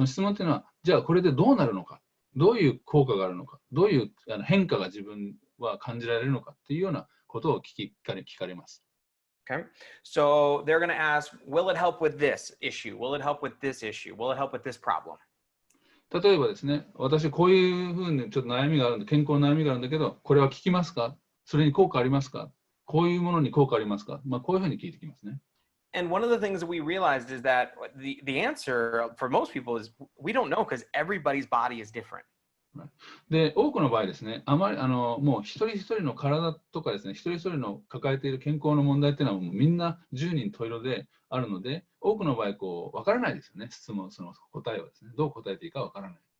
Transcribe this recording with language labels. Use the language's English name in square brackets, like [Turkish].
[Japanese] その質問というのは、じゃあこれでどうなるのか、どういう効果があるのか、どういう変化が自分は感じられるのかというようなことを聞かれます。 [English] Okay. So they're going to ask, will it help with this issue? Will it help with this issue? Will it help with this problem? [Japanese] 例えばですね、私こういうふうにちょっと悩みがあるんで、健康の悩みがあるんだけど、これは効きますか？それに効果ありますか？こういうものに効果ありますか？こういうふうに聞いてきますね。 [English] And one of the things that we realized is that the answer for most people is we don't know because everybody's body is different. [Japanese] で、多くの場合ですね、あまりもう一人一人の体とかですね、一人一人の抱えている健康の問題っていうのはもうみんな十人十色であるので、多くの場合分からないですよね。質問その答えをですね、どう答えていいか分からない。